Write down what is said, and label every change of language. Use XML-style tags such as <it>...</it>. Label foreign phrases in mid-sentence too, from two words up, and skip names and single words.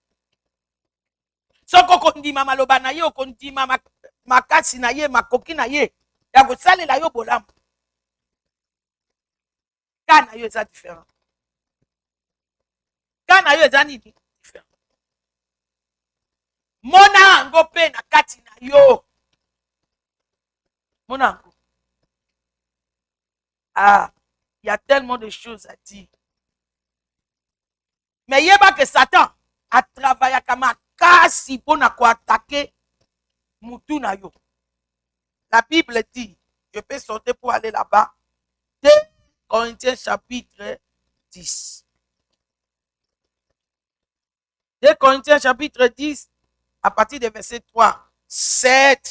<ln>Soko kondima maloba na ye okondima makasi na ye makoki na ye ya kosalela yo bolamu. cas na yo eza différent. Cas na yo eza nini différent. Mona ango pe na kati na yo. Mona ango.</ln> <fr>Ah, il y a tellement de choses à dire. Mais yeba que Satan a travaillé comme un kasi pour attaquer</fr> <ln>mutu na yo.</ln> <fr>La Bible dit, je peux sauter pour aller là-bas. 2 Corinthiens chapitre 10. 2 Corinthiens chapitre 10, à partir du verset 3. 7.</fr>